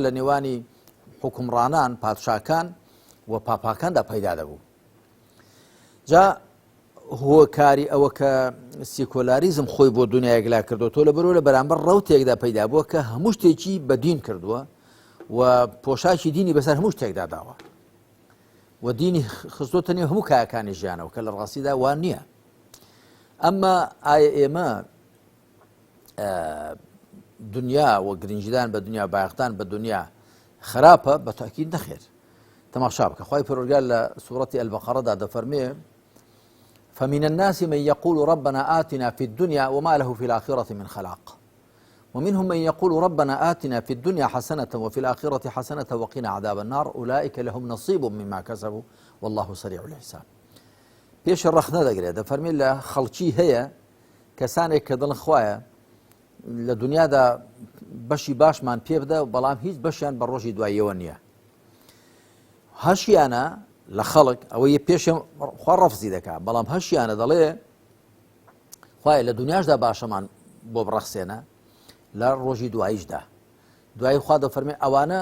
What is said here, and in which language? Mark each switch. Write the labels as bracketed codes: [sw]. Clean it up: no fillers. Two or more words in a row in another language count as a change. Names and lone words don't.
[ckb] لە نێوانی حکمڕانان پادشاکان و پاپاکاندا پەیدا دەبوو جا هۆکاری ئەوە کە سیکۆلاریزم خۆی بۆ دنیایەک لا کردو تۆ لە بەرەوە لە بەرامبەر ڕەوتێکدا پەیدا بووە کە هەموو شتێکی بەدین کردووە و پۆشاکی دینی بەسەر هەموو شتێکدا داوە و دینی خستۆتە نێو هەموو کایەکانی ژیانەوە کە لە ڕاستیدا وان نییە ئەمما ئایا ئێمە دنیا و گرنجدان بە دنیا باەختان بە دنیا خراپە بە تاکید نەخێر تەماشا بکە خوای پەروەردگار لە سوورەتی ئەلبەقەرەدا دەفەرمێ [ar] فمن الناس من يقول ربنا آتنا في الدنيا وما له في الآخرة من خلاق ومنهم من يقول ربنا آتنا في الدنيا حسنة وفي الآخرة حسنة وقنا عذاب النار أولئك لهم نصيب مما كسبوا والله سريع الحساب [ckb] پێش ڕەخنە دەگرێت دەفەرمێ لە خەڵکی هەیە کەسانێک کە دڵن خوایە لە دنیادا بەشی باشمان پێ بدە بەڵام هیچ بەشیان بە ڕۆژی دواییەوە نییە هەشیانە لە خەڵک ئەوەی پێشم خوا ڕەفزی دەکات بەڵام هەشیانە دەڵێ خوایە لە دنیاشدا باشەمان بۆ بڕەخسێنە لە ڕۆژی دواییشدا دوایی خوا دەفەرمێ ئەوانە